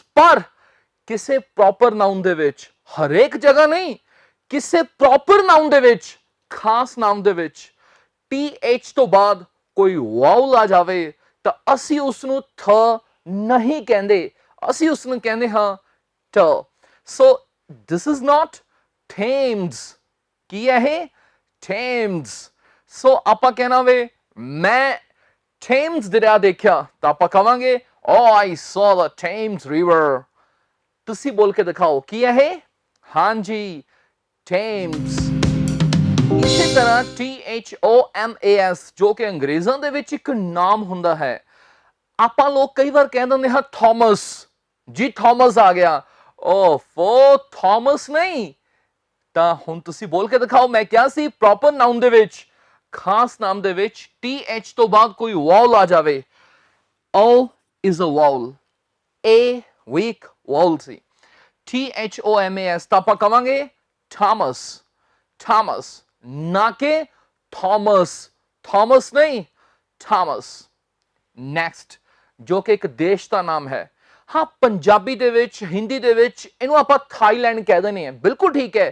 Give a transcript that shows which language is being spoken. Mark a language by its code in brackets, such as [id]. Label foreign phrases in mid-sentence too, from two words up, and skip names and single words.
[pa] ਪਰ ਕਿਸੇ [en] proper noun [pa] ਦੇ ਵਿੱਚ, ਹਰੇਕ ਜਗ੍ਹਾ ਨਹੀਂ, ਕਿਸੇ [en] proper noun [pa] ਦੇ ਵਿੱਚ, ਖਾਸ ਨਾਉਨ ਦੇ ਵਿੱਚ TH ਤੋਂ ਬਾਅਦ ਕੋਈ ਵਾਉਲ ਆ ਜਾਵੇ ਤਾਂ ਅਸੀਂ ਉਸ ਨੂੰ ਥ ਨਹੀਂ ਕਹਿੰਦੇ, ਅਸੀਂ ਉਸ ਨੂੰ ਕਹਿੰਦੇ ਹਾਂ ਟ। [en] ਸੋ this is not Thames। [pa] ਕੀ ਹੈ ਇਹ Thames। ਸੋ ਆਪਾਂ ਕਹਿਣਾ ਵੇ ਮੈਂ Thames ਦਰਿਆ ਦੇਖਿਆ ਤਾਂ ਆਪਾਂ ਕਵਾਂਗੇ [en] oh I saw the Thames river। [pa] ਤੁਸੀਂ ਬੋਲ ਕੇ ਦਿਖਾਓ ਕੀ ਹੈ ਇਹ, ਹਾਂਜੀ Thames। ਇਸੇ ਤਰ੍ਹਾਂ THOMAS, ਜੋ ਕਿ ਅੰਗਰੇਜ਼ਾਂ ਦੇ ਵਿੱਚ ਇੱਕ ਨਾਮ ਹੁੰਦਾ ਹੈ। ਆਪਾਂ ਲੋਕ ਕਈ ਵਾਰ ਕਹਿ ਦਿੰਦੇ ਹਾਂ ਥਾਮਸ। ਜੀ ਥਾਮਸ ਆ ਗਿਆ, ਓਫੋ ਥਾਮਸ ਨਹੀਂ। ਤਾਂ ਹੁਣ ਤੁਸੀਂ ਬੋਲ ਕੇ ਦਿਖਾਓ, ਮੈਂ ਕਿਹਾ ਸੀ [en] proper noun [pa] ਦੇ ਵਿੱਚ, ਖਾਸ ਨਾਮ ਦੇ ਵਿੱਚ TH ਤੋਂ ਬਾਅਦ ਕੋਈ ਵਾਉਲ ਆ ਜਾਵੇ। [en] O is a vowel, A weak vowel ਸੀ। [pa] THOMAS ਤਾਂ ਆਪਾਂ ਕਵਾਂਗੇ ਥਾਮਸ, ਥਾਮਸ, ਨਾ ਕਿ ਥਾਮਸ। ਥਾਮਸ ਨਹੀਂ, ਥਾਮਸ। ਨੈਕਸਟ, ਜੋ ਕਿ ਇੱਕ ਦੇਸ਼ ਦਾ ਨਾਮ ਹੈ। ਹਾਂ, ਪੰਜਾਬੀ ਦੇ ਵਿੱਚ, ਹਿੰਦੀ ਦੇ ਵਿੱਚ ਇਹਨੂੰ ਆਪਾਂ ਥਾਈਲੈਂਡ ਕਹਿ ਦਿੰਦੇ ਹਾਂ, ਬਿਲਕੁਲ ਠੀਕ ਹੈ।